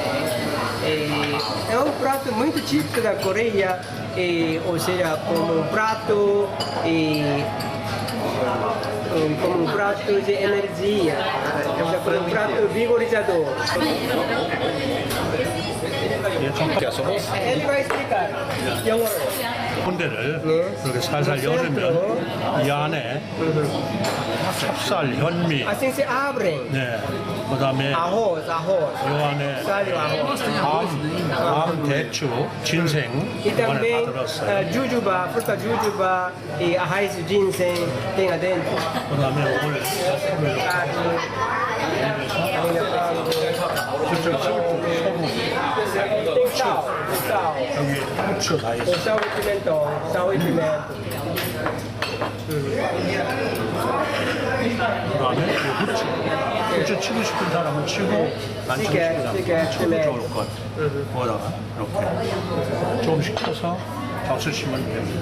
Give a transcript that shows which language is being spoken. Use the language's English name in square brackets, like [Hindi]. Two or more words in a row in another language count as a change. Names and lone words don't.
[Portuguese] É um prato muito típico da Coreia, ou seja, como um prato de energia, como um prato vigorizador. Ele vai explicar. [Korean] 콘대를 이렇게 살살 열으면 이 안에 찹쌀, 현미, [Portuguese] Assim se abrem. [Korean] 네, 그다음에 [Portuguese] Arroz. [Korean] 이 안에 [Portuguese] Sal e arroz. [Korean] 밤, 대추, 진생 [Portuguese] E [Korean] 이번에 다 [Portuguese] também [Korean] 들었어요. [Portuguese] jujuba, fruta jujuba e a raiz de ginseng tem lá dentro. [Korean] 그다음에 오늘 소금을 [Portuguese] Carne, [Korean] 직접 소금, [Portuguese] tem sal. [Korean] 여기 후추 다 있어요. [Portuguese] Sal e pimentão. [Korean] 그다음에 후추 치고 싶은 사람은 치고 안 치고 싶은 사람은 치고 좋을 것 같아요. 거기다가 이렇게 조금씩 쳐서 적셔주시면 됩니다.